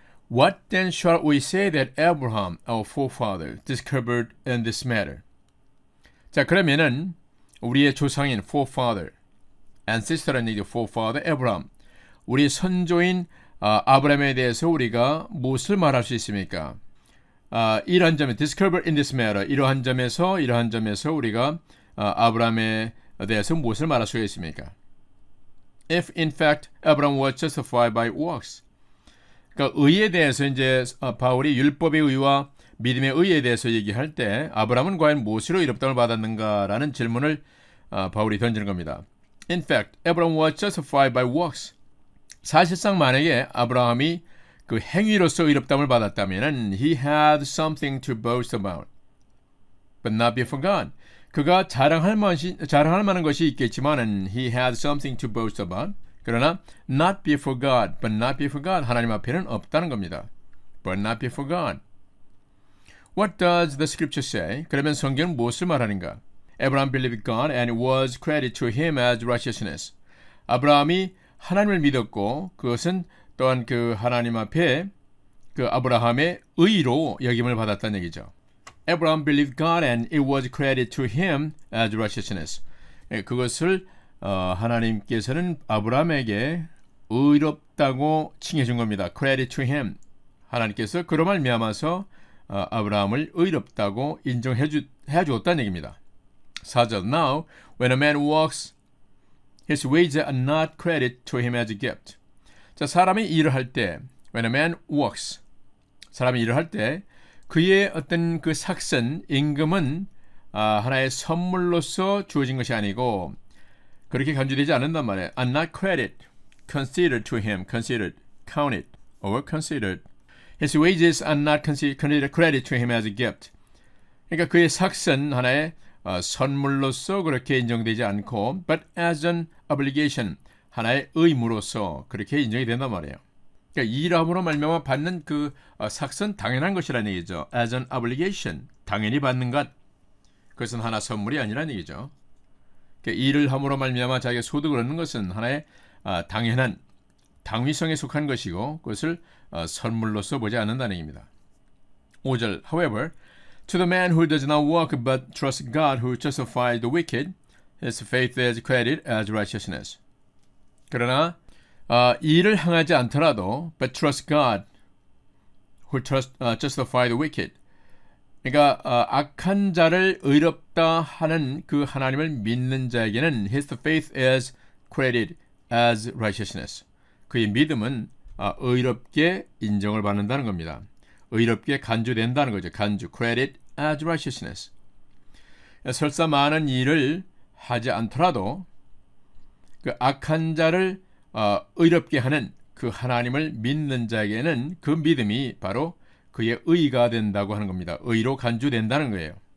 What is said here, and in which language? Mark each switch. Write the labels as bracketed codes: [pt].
[en] What then shall we say that Abraham, our forefather, discovered in this matter? [ko] 자, 그러면은 우리의 조상인 forefather, ancestor라는 얘기죠. [en] forefather, Abraham. [ko] 우리 선조인 아브라함에 대해서 우리가 무엇을 말할 수 있습니까? 이러한 점에 [en] discover in this matter, [ko] 이러한 점에서 우리가 아브라함에 대해서 무엇을 말할 수가 있습니까? [en] If in fact Abraham was justified by works. [ko] 그러니까 의에 대해서 이제 바울이 율법의 의와 믿음의 의에 대해서 얘기할 때 아브라함은 과연 무엇으로 의롭다움을 받았는가라는 질문을 바울이 던지는 겁니다. [en] In fact, Abraham was justified by works. [ko] 사실상 만약에 아브라함이 그 행위로서 의롭다움을 받았다면 [en] he had something to boast about, but not before God. [ko] 그가 자랑할 만한 것이 있겠지만은 [en] he had something to boast about. [ko] 그러나 [en] not before God, but not before God. [ko] 하나님 앞에는 없다는 겁니다. [en] But not before God. What does the scripture say? [ko] 그러면 성경은 무엇을 말하는가? [en] Abraham believed God and it was credited to him as righteousness. [ko] 아브라함이 하나님을 믿었고 그것은 또한 그 하나님 앞에 그 아브라함의 의로 여김을 받았다는 얘기죠. [en] Abraham believed God and it was credited to him as righteousness. [ko] 그것을 하나님께서는 아브라함에게 의롭다고 칭해준 겁니다. [en] Credit to him. [ko] 하나님께서 그로 말미암아서 아브라함을 의롭다고 인정해 주었다는 얘기입니다. 4절. [en] Now, when a man walks, his wages are not credited to him as a gift. [ko] 자, 사람이 일을 할 때, [en] when a man works, [ko] 사람이 일을 할 때 그의 어떤 그 삭선, 임금은 하나의 선물로서 주어진 것이 아니고 그렇게 간주되지 않는단 말이에요. [en] are not credited, considered to him, considered, counted, or considered. His wages are not credited to him as a gift. [ko] 그러니까 그의 삭선 하나의 선물로서 그렇게 인정되지 않고 [en] but as an obligation, [ko] 하나의 의무로서 그렇게 인정이 된단 말이에요. 그러니까 일함으로 말미암아 받는 그 삭선 당연한 것이라는 얘기죠. [en] as an obligation, [ko] 당연히 받는 것. 그것은 하나 선물이 아니라는 얘기죠. 그러니까 일을 함으로 말미암아 자기가 소득을 얻는 것은 하나의 당연한 당위성에 속한 것이고 그것을 선물로서 보지 않는다는 얘기입니다. 5절. [en] However, to the man who does not work but trusts God who justifies the wicked, his faith is credited as righteousness. [ko] 그러나 일을 행하지 않더라도 [en] but trust God who justifies the wicked. [ko] 그러니까 악한 자를 의롭다 하는 그 하나님을 믿는 자에게는 [en] his faith is credited as righteousness. [ko] 그의 믿음은 의롭게 인정을 받는다는 겁니다. 의롭게 간주된다는 거죠. 간주, [en] credit as righteousness. [ko] 설사 많은 일을 하지 않더라도 그 악한 자를 의롭게 하는 그 하나님을 믿는 자에게는 그 믿음이 바로 그의 의가 된다고 하는 겁니다. 의로 간주된다는 거예요.